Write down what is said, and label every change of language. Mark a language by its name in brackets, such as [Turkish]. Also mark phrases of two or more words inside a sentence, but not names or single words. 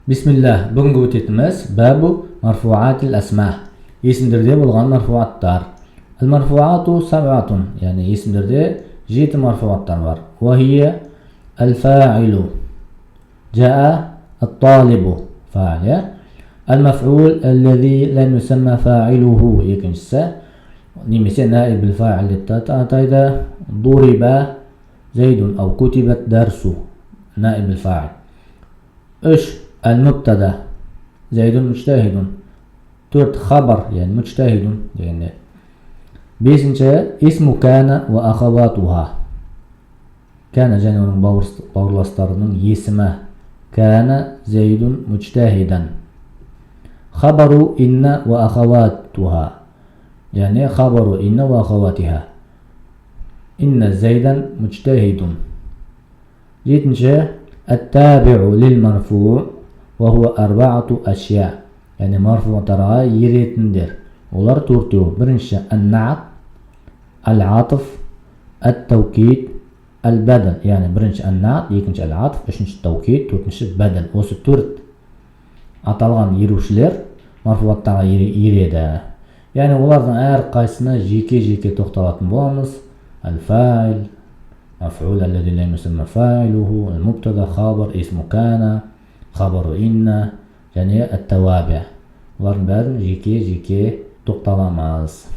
[Kazakh] Бисмиллах, бүгінгі өтетіміз [Arabic] باب مرفوعات الأسماء. [Kazakh] Есімдерде болған марфуаттар. [Arabic] المرفوعات سبعة, [Kazakh] яғни есімдерде 7 марфуаттар бар. [Arabic] وهي الفاعل جاء الطالب, фа'ил. المفعول الذي لم يسم فاعله, [Kazakh] екіншісі немесе [Arabic] نائب الفاعل [Kazakh] деп атайды. [Arabic] ضرب زيد أو كتبت الدرس نائب الفاعل. المبتدا زيد مجتهد. 4 خبر يعني مجتهد دегенде. 5 اسم كان وأخواتها. [Kazakh] كان және оның бауырластарының есімі. [Arabic] كان زيد مجتهدا. خبر إن وأخواتها يعني خبر إن وأخواتها. إن زيدا مجتهد. 7 التابع للمرفوع وهو 4 أشياء يعني مرفوعтарға еретіндер. [Kazakh] Олар 4. Бірінші [Arabic] النعت, العطف, التوكيد, البدل. [Kazakh] يعني бірінші النعت, екінші العطف, үшінші توكيد, төртінші بدل. Осы 4 аталған ерушілер марфуаттарға ереді. Yani олардың әр қайсына жеке-жеке тоқталатын боламыз. [Arabic] الفاعل, مفعول الذي لم يسمى فاعله, المبتدا, خبر, اسم كان, خبر إن және التوابع. [Kazakh] Олардың бәрін жеке-жеке тоқталамыз.